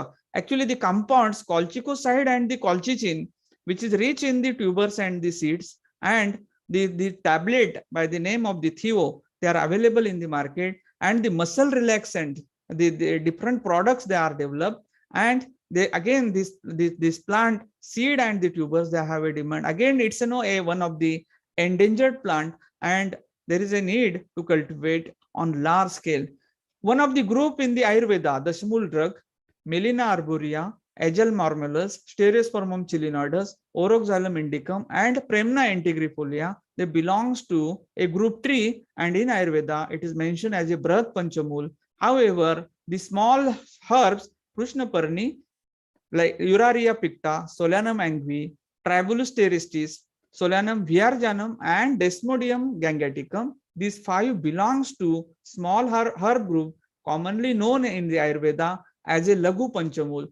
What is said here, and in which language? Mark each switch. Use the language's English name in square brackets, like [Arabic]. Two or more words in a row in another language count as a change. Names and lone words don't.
[English] Actually the compounds colchicoside and the colchicine, which is rich in the tubers and the seeds, and the tablet by the name of the Theo, they are available in the market, and the muscle relaxant, the different products they are developed, and they again this plant seed and the tubers, they have a demand. Again it's one of the endangered plant, and there is a need to cultivate on large scale. One of the group in the Ayurveda, the Shmul drug, Melina arborea, Agel marmelis, Stereospermum chilinodus, Oroxylum indicum, and Premna integrifolia, they belongs to a group 3, and in Ayurveda it is mentioned as a Brahat Panchamul. However, the small herbs, Krishnaparni, like Uraria picta, Solanum angui, Tribulus terrestis, Solanum viarjanum, and Desmodium gangeticum, these 5 belongs to small herb group commonly known in the Ayurveda as a Lagu Panchamul.